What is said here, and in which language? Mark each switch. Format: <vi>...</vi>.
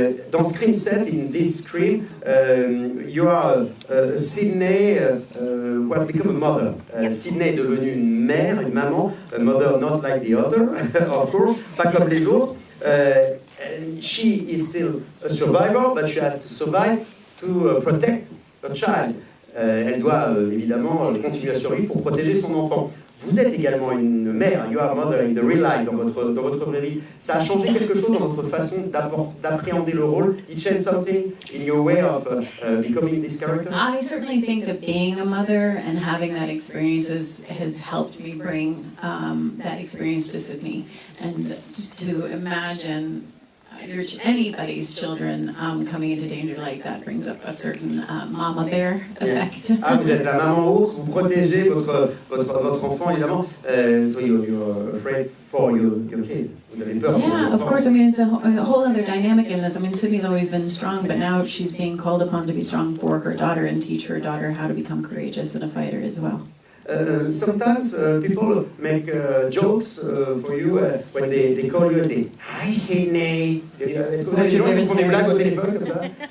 <fr>Dans Scream 7,</fr> <en>in this Scream, you are Sydney who has become a mother.</en> <fr>Sydney est devenue une mère, une maman,</fr> <en>a mother not like the other, of course,</en> <fr>pas comme les autres.</fr> <en>And she is still a survivor, but she has to survive to protect her child.</en> <fr>Elle doit évidemment continuer à survivre pour protéger son enfant. Vous êtes également une mère,</fr> <en>you are a mother in the real life,</en> <fr>dans votre vraie vie. Ça a changé quelque chose dans votre façon d'appréhender le rôle?</fr> <en>It changed something in your way of becoming this character? I certainly think that being a mother and having that experience has helped me bring that experience to Sydney. And just to imagine anybody's children coming into danger like that brings up a certain mama bear effect.</en> <fr>Ah, vous êtes la maman ours, vous protégez votre enfant évidemment.</fr> <en>So you're afraid for your kid.</en> <fr>Vous avez peur.</fr> <en>Yeah, of course. I mean, it's a whole other dynamic in this. I mean, Sydney's always been strong, but now she's being called upon to be strong for her daughter and teach her daughter how to become courageous and a fighter as well. Sometimes people make jokes for you when they call you and they hi Sydney.</en> <fr>Est-ce que vous avez des gens qui font des blagues au téléphone comme ça?</fr>